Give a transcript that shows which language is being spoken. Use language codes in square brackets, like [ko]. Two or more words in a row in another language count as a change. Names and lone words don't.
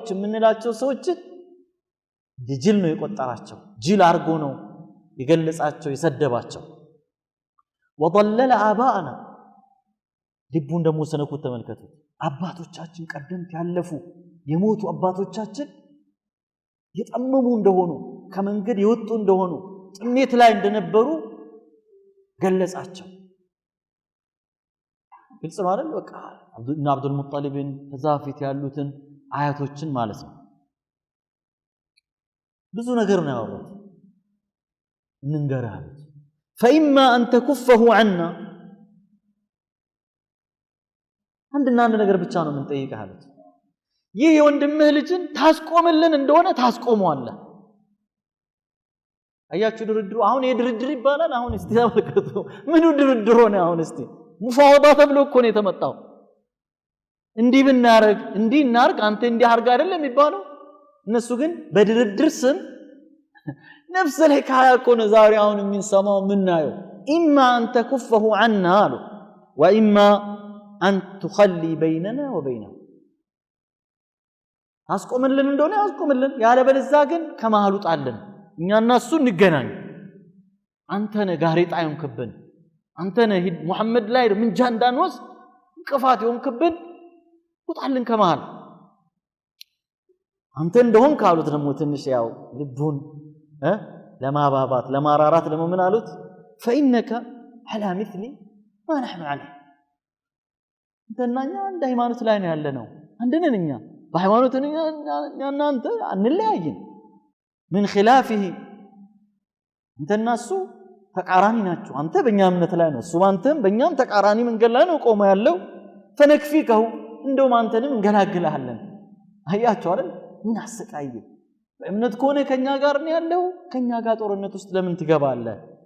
[am] ምንላቸው ሰዎች ጅል ነው የቆጠራቸው ጅል አድርጎ ነው የገለጻቸው የሰደባቸው [ar] وضلل آباءنا [am] ልቡን ደግሞ ሰነኩት ተመልከቱ አባቶቻችን ቀደምት ያለፉ የሞቱ አባቶቻችን የጠመሙ እንደሆኑ ከመንገድ የወጡ እንደሆኑ ጥሜት ላይ እንደነበሩ ገለጻቸው ግልጽ ነው አይደል በቃ አብዱል ሙጠሊብን ተዛፊት ያሉትን አያቶችን ማለት ነው ብዙ ነገር ነው ያወሩት እንንገራለን [ar] فإما أن تكفه عنا عندنا [am] ነገር ብቻ ነው ምን ጠይቀሃለች ይህ የወንድምህ ልጅን ታስቆምልን እንደሆነ ታስቆመዋለህ አያችሁ ድርድሩ አሁን የድርድር ይባላል አሁን እስቲ ተመልከቱ ምኑ ድርድር ሆነ አሁን እስቲ ሙፋወዳ ተብሎ እኮ ነው የተመጣው እንዲህ ብናረግ እንዲህ እናርግ አንተ እንዲህ አርጋ አይደለም የሚባለው እነሱ ግን በድርድር ስም [ar] نفس الحكايه كون زاري [am] አሁን የሚንሰማው ምናየው [ar] اما ان تكفه عنا واما ان تخلي بيننا وبينه [am] አስቆምልን እንደሆነ አስቆምልን ያለ በለዛ ግን ከመሃሉ ጣልን እኛና እሱ እንገናኝ አንተ ነህ ጋሬጣ ይሆንክብን አንተ ነህ ሙሐመድ ላይ ምንጃ እንዳንወስ እንቅፋት ይሆንክብን ውጣልን ከመሃል አንተ እንደሆን ካሉት ደግሞ ትንሽ ያው ልቡን ለማባባት ለማራራት ደግሞ ምን አሉት [ar] فإنك على مثلي ما نحن عليه [am] እንተናኛ እንደ ሃይማኖት ላይ ነው ያለነው አንደነኛ በሃይማኖትኛ እናንተ አንለያይም [ar] من خلافه [am] እንተናሱ ተቃራኒ ናቸው አንተ በእኛ እምነት ላይ ነው እሱ አንተም በእኛም ተቃራኒ መንገድ ላይ ነው ቆሞ ያለው فنكفيكه እንደውም አንተንም እንገላግልሃለን አያችሁ አይደል ምን አሰቃየ በእምነት ከሆነ ከኛ ጋር ነው ያለው ከኛ ጋር ጦርነት ውስጥ ለምን ትገባለህ